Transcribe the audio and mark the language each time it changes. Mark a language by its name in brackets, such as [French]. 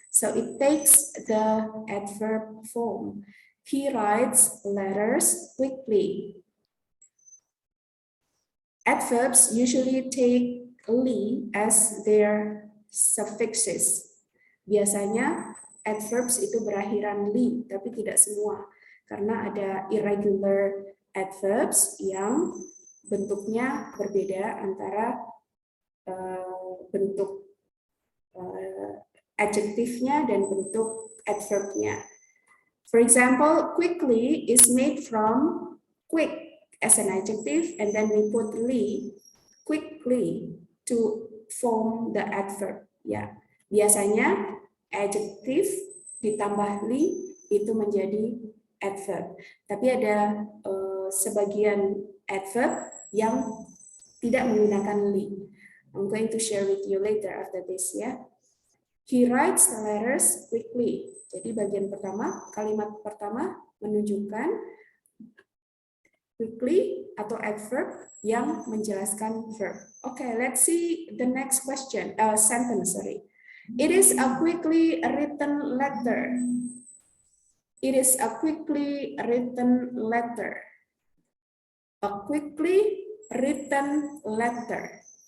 [English] So it takes the adverb form. He writes letters quickly. Adverbs usually take li as their suffixes. [Indonesian] Biasanya adverbs itu berakhiran li, tapi tidak semua. Karena ada irregular adverbs yang bentuknya berbeda antara bentuk adjektifnya dan bentuk adverbnya. [English] For example, quickly is made from quick as an adjective, and then we put li, quickly, to form the adverb. [Indonesian] Ya, biasanya adjective ditambah li itu menjadi adverb. Tapi ada sebagian adverb yang tidak menggunakan li. [English] I'm going to share with you later after this, [Indonesian] ya. [English] He writes the letters quickly. [Indonesian] Jadi bagian pertama, kalimat pertama menunjukkan quickly atau adverb yang menjelaskan verb. [English] Okay, let's see the next question, sentence, sorry. It is a quickly written letter. It is a quickly written letter. A quickly written letter.